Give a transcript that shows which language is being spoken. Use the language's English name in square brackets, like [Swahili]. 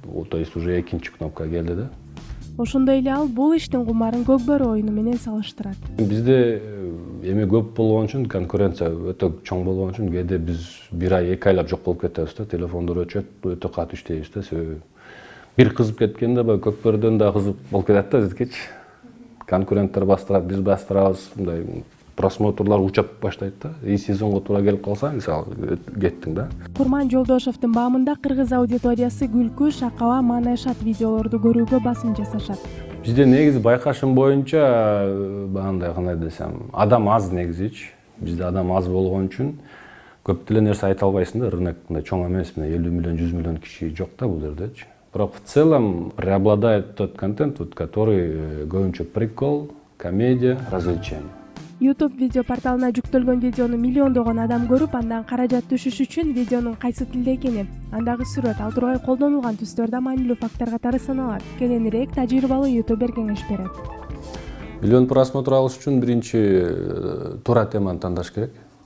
[Russian] То есть уже [Kyrgyz] экинчи кнопка келди да. Ошондой эле ал бул иштин кумарын көкбөрү оюну менен салыштырат. Бизде эми көп болгон үчүн, конкуренция өтө чоң болгон үчүн кээде биз бир ай, 2 айлап жок болуп кетебиз да, телефондор өчөт, өтө катуу иштейбиз да, себеби бир кызып кеткенде көкбөрдөн да кызып болуп кетет да биздикичи. Конкуренттер бастырат, биз бастырабыз, мындай просмотрлар учап баштайт да. И сезонго туура келип калса, мисалы кеттиң да. Курман Жолдошовдун баамында кыргыз аудиториясы күлкү, шакаба, маанайшат видеолорду көрүүгө басым жасашат. Бизде негизи байкашым боюнча бандай кандай десем, адам аз негизичи. Бизде адам аз болгон үчүн көп деле нерсе айта албайсың да, рынок мындай чоң эмес, 50 миллион, 100 миллион киши жок да бул жердечи. Бирок [Russian] в целом преобладает тот контент, который [Kyrgyz] көбүнчө [Russian] прикол, комедия, развлечение. [Kyrgyz] YouTube видео порталына жүктөлгөн видеону миллиондогон адам көрүп, андан каражат түшүш үчүн видеонун кайсы тилде экени, андагы сүрөт, ал тургай колдонулган түстөр да маанилүү фактор катары саналат. Кененирээк тажрыйбалуу ютубер кеңеш берет. Миллион просмотр алыш үчүн биринчи туура теманы тандаш керек.